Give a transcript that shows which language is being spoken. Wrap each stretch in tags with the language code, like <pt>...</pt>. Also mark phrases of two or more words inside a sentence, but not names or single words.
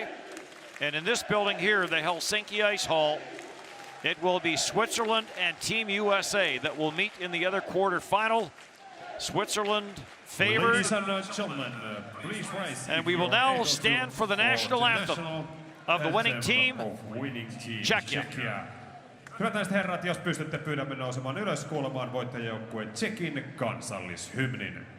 <en>And in this building here, the Helsinki Ice Hall, it will be Switzerland and Team USA that will meet in the other quarterfinal. Switzerland favored. Ladies and gentlemen, please rise. And we will now stand for the national anthem of the winning team, Czechia.</en> <fi>Hyvät naiset herrat, jos pystytte, pyydämme nousemaan ylös kuulemaan voittajajoukkueen Tšekin kansallishymnin.</fi>